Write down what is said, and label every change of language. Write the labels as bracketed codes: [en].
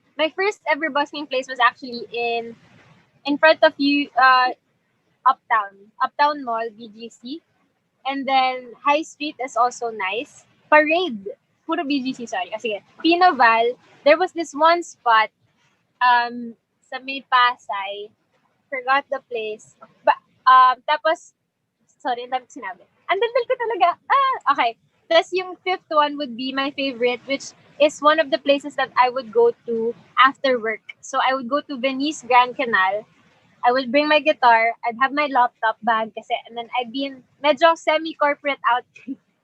[en] My first ever busking place was actually in front of you, Uptown Mall, BGC. And then High Street is also nice. Parade. [tl] Puro BGC, sorry. Sige. [en] Pinoval, there was this one spot [tl] sa may Pasay. [en] Forgot the place. [tl] Tapos, sorry, ang dami ko sinabi. Ang daldal ko talaga. Okay. Tapos [en] yung fifth one would be my favorite, which is one of the places that I would go to after work. So I would go to Venice Grand Canal. I would bring my guitar. I'd have my laptop bag [tl] kasi, [en] and then I'd be in [tl] medyo [en] semi-corporate outfit.